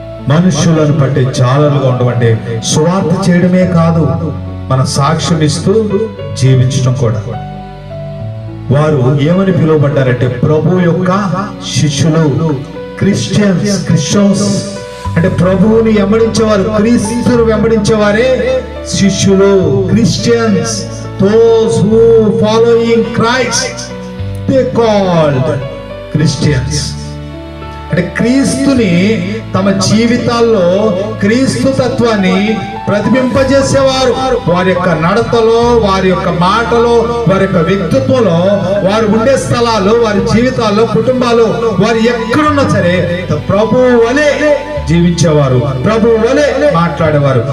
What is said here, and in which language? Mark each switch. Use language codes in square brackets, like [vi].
[te] మనుషులను పట్టే జాలరుగా ఉండమంటే సువార్త చేయడమే కాదు, మన సాక్ష్యం ఇస్తూ జీవించడం కూడా. వారు ఏమని పిలువబడ్డారంటే ప్రభు యొక్క శిష్యులు, క్రిస్టియన్స్ అంటే ప్రభువుని వెంబడించేవారు, క్రీస్తును వెంబడించేవారే శిష్యులు, Christians. [en] Those who following Christ, they called Christians. [te] అంటే క్రీస్తుని తమ జీవితాల్లో క్రీస్తు తత్వాన్ని ప్రతిబింపజేసేవారు. వారి యొక్క నడతలో, వారి యొక్క మాటలో, వారి యొక్క వ్యక్తిత్వంలో, వారు ఉండే స్థలాలు, వారి జీవితాల్లో, కుటుంబాలు, వారు ఎక్కడున్నా సరే ప్రభు వలె జీవించేవారు, ప్రభు వలె మాట్లాడేవారు.